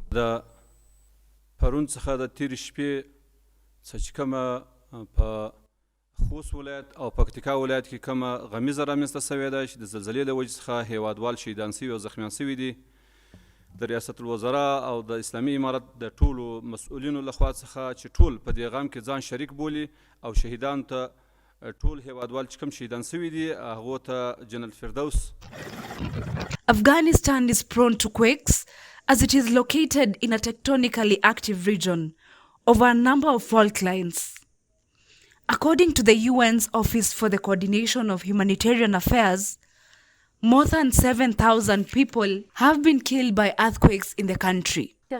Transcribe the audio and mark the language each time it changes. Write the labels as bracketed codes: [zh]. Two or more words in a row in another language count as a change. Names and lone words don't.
[ps] د پرون څخه د تېرې شپې څه چې کومه په خوست ولایت او پکتیکا ولایت کې کومه غمیزه رامنځته سوې ده چې د زلزلې له وجې څخه هیوادوال شهیدان سوي او زخمیان سوي دي. د ریاست الوزرا او د اسلامي امارت د ټولو مسؤلینو لخوا څخه چې ټول په دې غم کې ځان شریک بولي او شهیدانو ته ټول هیوادوال چې کوم شهیدان سوي دي هغو ته جنت الفردوس. [en] Afghanistan is prone to quakes as it is located in a tectonically active region over a number of fault lines. According to the UN's Office for the Coordination of Humanitarian Affairs, more than 7,000 people have been killed by earthquakes in the country.